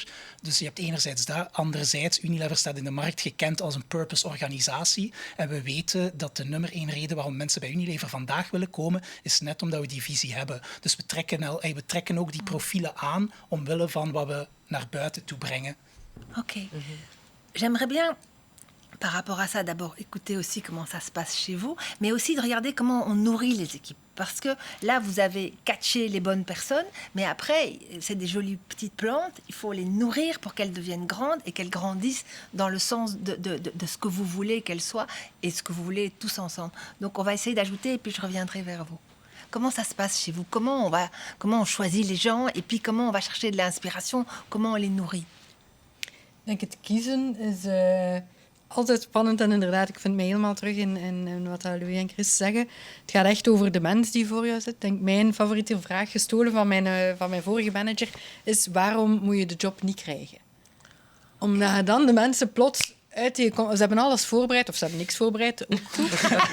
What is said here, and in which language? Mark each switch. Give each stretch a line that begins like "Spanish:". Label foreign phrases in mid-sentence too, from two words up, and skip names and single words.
Dutch: Dus je hebt enerzijds dat, anderzijds Unilever staat in de markt gekend als een purpose-organisatie en we weten dat de nummer 1 reden waarom mensen bij Unilever vandaag willen komen is net omdat we die visie hebben. Dus we trekken ook die profielen aan omwille van wat we naar buiten toe brengen. Oké.
French: J'aimerais bien par rapport à ça, d'abord, écouter aussi comment ça se passe chez vous, mais aussi de regarder comment on nourrit les équipes. Parce que là, vous avez catché les bonnes personnes, mais après, c'est des jolies petites plantes. Il faut les nourrir pour qu'elles deviennent grandes et qu'elles grandissent dans le sens de ce que vous voulez qu'elles soient et ce que vous voulez tous ensemble. Donc, on va essayer d'ajouter et puis je reviendrai vers vous. Comment ça se passe chez vous? Comment on choisit les gens et puis comment on va chercher de l'inspiration? Comment on les nourrit?
Dutch: Ik denk het kiezen is... altijd spannend en inderdaad, ik vind mij helemaal terug in wat Louis en Chris zeggen. Het gaat echt over de mens die voor jou zit. Ik denk, mijn favoriete vraag, gestolen van mijn vorige manager, is waarom moet je de job niet krijgen? Omdat je dan de mensen plots ze hebben alles voorbereid, of ze hebben niks voorbereid, ook goed.